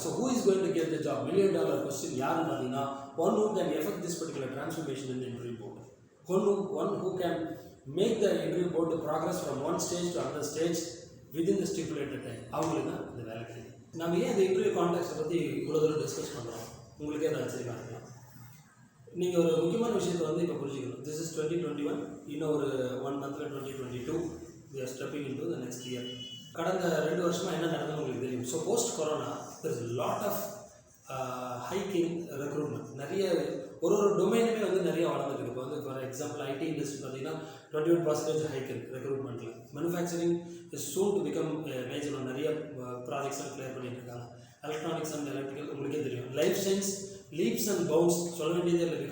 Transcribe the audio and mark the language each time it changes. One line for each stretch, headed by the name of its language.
English: so who is going to get the job, $1 million question
Tamil: யாருன்னு பார்த்தீங்கன்னா,
English: One who can effect this particular transformation in the interview board, one who can make the interview board to progress from one stage to another stage within the stipulated time.
Tamil: அவங்களுக்கு தான் இந்த வேலை கிடைக்கும். நம்ம ஏன் இந்த இன்டர்வியூ கான்டாக்ட்ஸை பற்றி இவ்வளோ தூரம் டிஸ்கஸ் பண்ணுறோம், உங்களுக்கே அதை ஆச்சரியமாக இருக்கலாம். நீங்கள் ஒரு முக்கியமான விஷயத்தை வந்து இப்போ புரிஞ்சுக்கணும்.
English: This is 2021.
Tamil: இன்னும் ஒரு 1 மந்தில்
English: 2022 we are stepping into the next year.
Tamil: கடந்த 2 வருஷமாக என்ன நடந்ததுன்னு உங்களுக்கு தெரியும்.
English: So post corona there is a lot of hike in recruitment.
Tamil: நிறைய ஒரு டொமைனுமே வந்து நிறைய வளர்ந்துருக்கு. இப்போ வந்து ஃபார் எக்ஸாம்பிள் ஐடி இண்டஸ்ட்ரி பார்த்தீங்கன்னா 21% ஹைக் இருக்குது ரெக்ரூட்மெண்ட்டில்.
English: Manufacturing is soon to become major.
Tamil: நிறைய ப்ராஜெக்ட்ஸ் கிளியர் பண்ணிட்டு இருக்காங்க. எலக்ட்ரானிக்ஸ் அண்ட் எலக்ட்ரிக்கல் உங்களுக்கே தெரியும்.
English: life science leaps and bounds
Tamil: சொல்ல வேண்டியதே இல்லை.